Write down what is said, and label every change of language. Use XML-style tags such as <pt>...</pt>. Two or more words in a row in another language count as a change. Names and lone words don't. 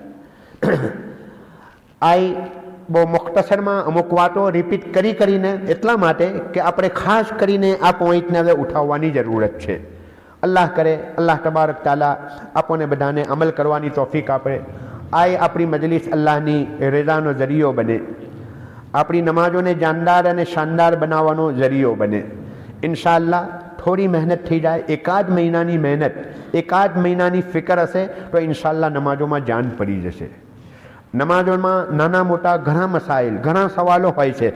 <gu>આ બહુ મુખ્તસરમાં અમુક વાતો રિપીટ કરીને એટલા માટે કે આપણે ખાસ કરીને આ પોઈન્ટને હવે ઉઠાવવાની જરૂરત છે. અલ્લાહ કરે, અલ્લાહ તબારક તાલા આપણને બધાને અમલ કરવાની તોફીક આપે.</gu> <ur>آئے اپنی مجلس</ur> <gu>અલ્લાહની રજાનો જરિયો બને, આપણી નમાજોને જાનદાર અને શાનદાર બનાવવાનો જરિયો બને. ઇન્શાઅલ્લાહ થોડી મહેનત થઈ જાય, એકાદ મહિનાની મહેનત, એકાદ મહિનાની ફિકર હશે તો ઇન્શાઅલ્લાહ નમાજોમાં જાન પડી જશે. નમાજોમાં નાના મોટા ઘણા મસાઇલ, ઘણા સવાલો હોય છે.</gu>